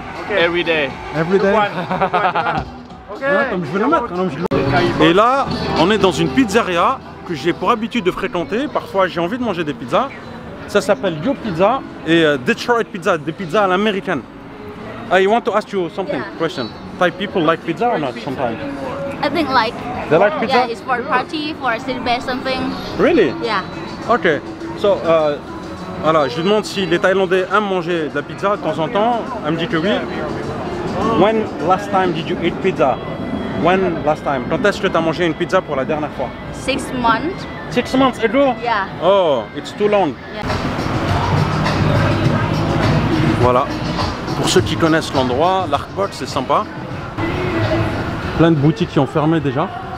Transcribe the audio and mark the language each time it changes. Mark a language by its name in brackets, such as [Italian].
[English] Every day. Every day. [French] Ouais, comme je vais le mettre. Et là, on est dans une pizzeria que j'ai pour habitude de fréquenter. Parfois, j'ai envie de manger des pizzas. Ça s'appelle Yo Pizza et Detroit Pizza, des pizzas à l'américaine. [English] I want to ask you something, question. Thai people like pizza or not sometimes? I think like. They like pizza? Yeah, it's for party, for a city band, something. Really? Yeah. Ok. [French] So, voilà, je lui demande si les Thaïlandais aiment manger de la pizza de temps en temps. Elle me dit que oui. [English] When last time did you eat pizza? When last time? [French] Quand est-ce que tu as mangé une pizza pour la dernière fois? [English] 6 months. 6 months ago? Yeah. Oh, it's too long. Yeah. [French] Voilà. Pour ceux qui connaissent l'endroit, l'Artbox c'est sympa. Plein de boutiques qui ont fermé déjà.